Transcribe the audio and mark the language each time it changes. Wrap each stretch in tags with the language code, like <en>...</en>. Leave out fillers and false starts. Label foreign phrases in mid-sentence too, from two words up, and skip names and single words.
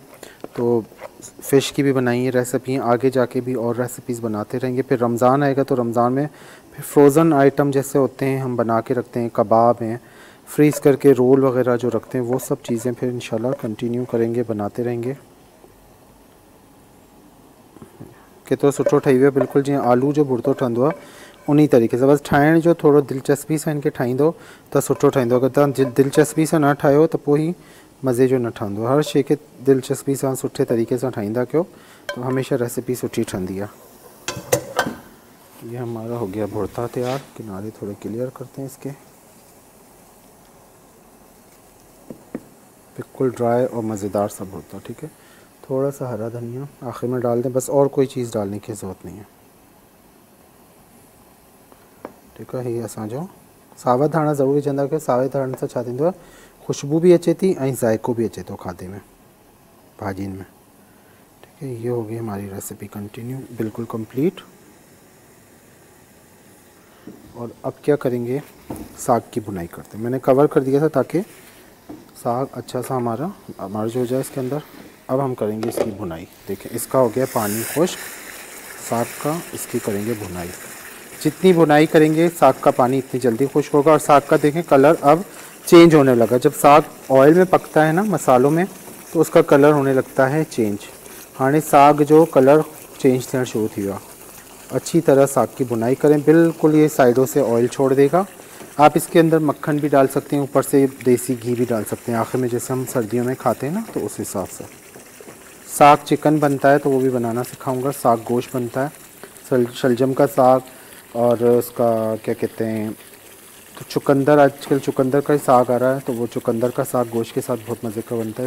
<ur>تو فش کی بھی بنائی ہے ریسیپی، آگے جا کے بھی اور ریسیپیز بناتے رہیں گے. پھر رمضان آئے گا تو رمضان میں پھر</ur> <en>frozen item</en> <ur>جیسے ہوتے ہیں ہم بنا کے رکھتے ہیں، کباب ہیں، فریز کر کے رول وغیرہ جو رکھتے ہیں، وہ سب چیزیں پھر ان شاء اللہ کنٹینیو کریں گے، بناتے رہیں گے.</ur> <sd>केतिरो सुठो ठही वियो बिल्कुलु जीअं आलू जो भुर्तो ठहंदो आहे उन तरीक़े से। बस ठाहिण जो थोरो दिलचस्पी सां इनके ठाहींदो त सुठो ठहींदो। अगरि तव्हां दिलचस्पी सां न ठाहियो त पोइ ही मज़े जो न ठहंदो। हर शइ खे दिलचस्पी सां सुठे तरीक़े सां ठाहींदा कयो तो हमेशा रेसिपी सुठी ठहंदी आहे।</sd> <ur>یہ ہمارا ہو گیا بھرتا تیار. کنارے تھوڑے کلیئر کرتے ہیں اس کے، بالکل ڈرائی اور مزیدار سا بھرتا. ٹھیک ہے، تھوڑا سا ہرا دھنیا آخر میں ڈال دیں، بس اور کوئی چیز ڈالنے کی ضرورت نہیں ہے. ٹھیک ہے,</ur> <sd>ये असांजो सावा धाणा ज़रूर विझंदा कयो। सावे धाणे सां छा थींदो आहे, खुशबू भी अचे थी ऐं ज़ाइको भी अचे तो खाधे में, भाॼियुनि में।</sd> <ur>ٹھیک ہے، یہ ہو گئی ہماری</ur> <en>recipe continue,</en> <ur>بالکل کمپلیٹ. اور اب کیا کریں گے، ساگ کی بھنائی کرتے ہیں. میں نے کور کر دیا تھا تاکہ ساگ اچھا سا ہمارا مرج ہو جائے اس کے اندر. اب ہم کریں گے اس کی بھنائی. دیکھیں اس کا ہو گیا پانی خشک ساگ کا، اس کی کریں گے بھنائی. جتنی بھنائی کریں گے ساگ کا پانی اتنی جلدی خشک ہوگا. اور ساگ کا دیکھیں کلر اب چینج ہونے لگا۔ جب ساگ آئل میں پکتا ہے نا، مسالوں میں، تو اس کا کلر ہونے لگتا ہے چینج.</ur> <sd>हाणे साग जो कलर चेंज थियण शुरू थी वियो।</sd> <ur>اچھی طرح ساگ کی بھنائی کریں، بالکل یہ سائیڈوں سے آئل چھوڑ دے گا. آپ اس کے اندر مکھن بھی ڈال سکتے ہیں، اوپر سے دیسی گھی بھی ڈال سکتے ہیں آخر میں، جیسے ہم سردیوں میں کھاتے ہیں نا، تو اس حساب سے. ساگ چکن بنتا ہے تو وہ بھی بنانا سکھاؤں گا. ساگ گوشت بنتا ہے، شلجم کا ساگ اور اس کا کیا کہتے ہیں، تو چقندر، آج کل چقندر کا ہی ساگ آ رہا ہے، تو وہ چقندر کا ساگ گوشت کے ساتھ بہت مزے کا بنتا ہے.</ur>